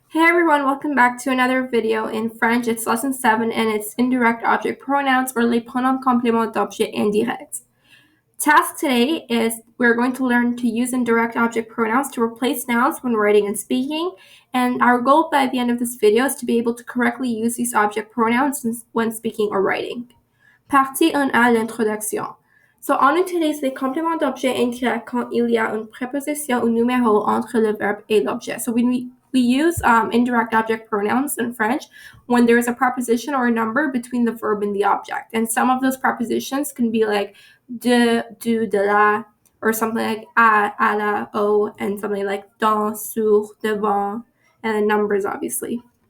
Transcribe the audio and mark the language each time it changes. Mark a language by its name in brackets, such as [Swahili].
[English] Hey everyone, welcome back to another video in French. It's lesson 7 and it's indirect object pronouns or les pronoms compléments d'objet indirect. Task today is we're going to learn to use indirect object pronouns to replace nouns when writing and speaking. And our goal by the end of this video is to be able to correctly use these object pronouns when speaking or writing. [French] Partie 1A, l'introduction. So, on utilise les compléments d'objet indirect quand il y a une préposition ou numéro entre le verbe et l'objet. [English] So, we use indirect object pronouns in French when there is a preposition or a number between the verb and the object. And some of those prepositions can be like de, du, de la, or something like à la, au, and something like dans, sur, devant, and then numbers, obviously.